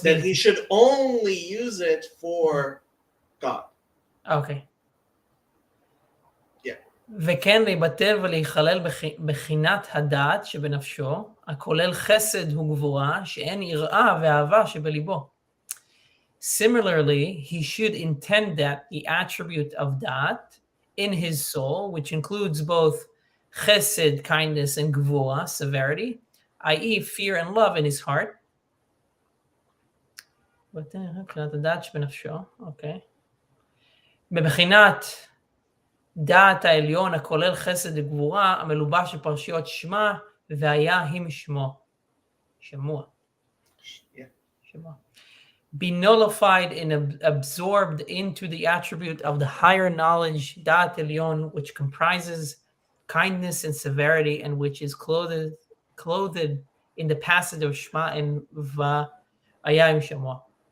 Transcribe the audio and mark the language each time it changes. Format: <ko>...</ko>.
<en>that he should only use it for God. Okay. Yeah.</en> <he>וכן להיבטל ולהיכלל בחינת הדעת שבנפשו, הכולל חסד וגבורה, שאין יראה ואהבה שבליבו.</he> <en>Similarly, he should intend that the attribute of da'at in his soul, which includes both chesed, kindness, and gvura, severity, i.e. fear and love in his heart.</en> <he>מבחינת הדעת שבנפשו, אוקיי. בבחינת דעת העליון הכולל חסד וגבורה, המלובש בפרשיות שמע, והיה הם שמו. שמוע. שמוע.</he> <en>Be nullified and absorbed into the attribute of the higher knowledge, דעת עליון, which comprises kindness and severity, and which is clothed in the passage of Shema and</en> <he>והיה הם שמו.</he>